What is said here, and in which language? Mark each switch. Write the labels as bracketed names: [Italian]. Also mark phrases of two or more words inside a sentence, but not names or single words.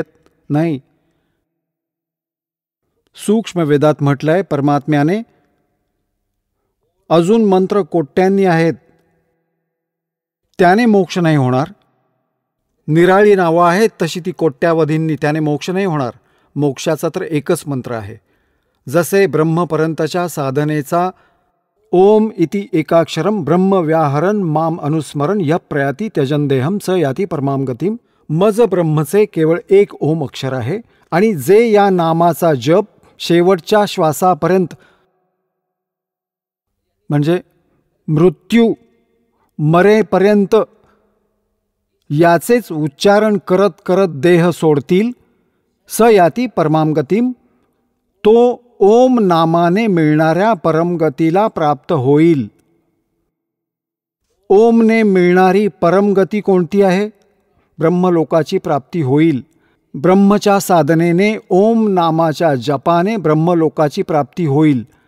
[Marathi] नाही, सूक्ष्म वेदात म्हटलंय परमात्म्याने अजून मंत्र कोट्यांनी आहेत, त्याने मोक्ष नाही होणार. निराळी नावं आहेत तशी ती कोट्यावधींनी, त्याने मोक्ष नाही होणार. मोक्षाचा तर एकच मंत्र आहे. जसे ब्रह्मपर्यंतच्या साधनेचा [Sanskrit] ओम इति एकाक्षरम ब्रह्म व्याहरण माम अनुस्मरण य प्रयाति त्यजन देहम स याति परमाम गतिम. [Marathi] मज ब्रह्मचे केवळ एक ओम अक्षर आहे आणि जे या नामाचा जप शेवटच्या श्वासापर्यंत, म्हणजे मृत्यू मरेपर्यंत याचेच उच्चारण करत करत देह सोडतील, [Sanskrit] स याति परमाम गतिम, [Marathi] तो ओम नामाने मिळणाऱ्या परमगतीला प्राप्त होईल. ओमने मिळणारी परमगती कोणती आहे? ब्रह्मलोकाची प्राप्ती होईल. ब्रह्मच्या साधनेने, ओम नामाच्या जपाने ब्रह्मलोकाची प्राप्ती होईल.